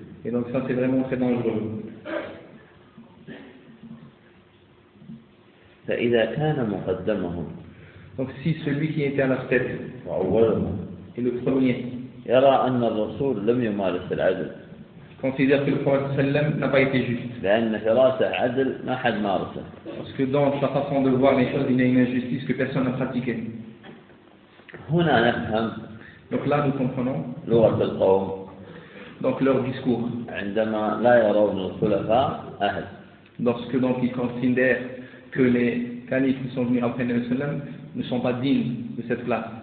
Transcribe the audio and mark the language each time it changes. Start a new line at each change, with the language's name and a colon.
French: Et donc ça, c'est vraiment très dangereux.
Arabic: فإذا كان مقدمهم
French: donc si celui qui était à la tête
Arabic: وأولهم
French: et le premier
Arabic: يرى أن الرسول لم يمارس العدل
French: considère que le prophète sallam n'a pas été juste
Arabic: لأن فراسة عدل ما حد مارسه
French: parce que dans sa façon de voir les choses, il y a une injustice que personne n'a pratiquée.
Arabic: هنا نفهم
French: donc là, nous comprenons
Arabic: لغة القوم
French: Donc leur discours.
Arabic: عندما لا يرون الخلفاء أهل.
French: Lorsque donc ils considèrent que les califs qui sont venus après le Sallam ne sont pas dignes de cette place.